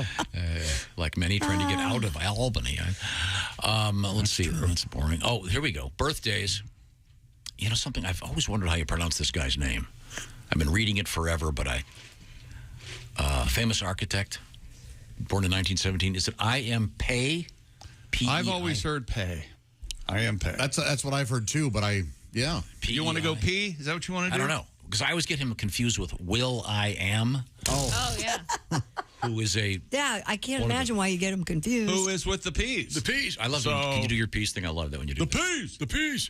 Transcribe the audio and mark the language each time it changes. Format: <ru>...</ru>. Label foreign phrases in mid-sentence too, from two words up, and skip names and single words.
<en>Like many trying to get out of Albany. Let's see. That's boring. Oh, here we go. Birthdays. You know something? I've always wondered how you pronounce this guy's name. I've been reading it forever, but famous architect, born in 1917. Is it I.M. Pei? P-E-I? I've always heard Pei. I.M. Pei. That's what I've heard too, but yeah. You want to go P? Is that what you want to do? I don't know. Because I always get him confused with Will I Am. Oh yeah. Who is a... Yeah, I can't imagine why you get him confused. Who is with the P's? The P's. I love that. Can you do your P's thing? I love that when you do the P's. The P's.</en>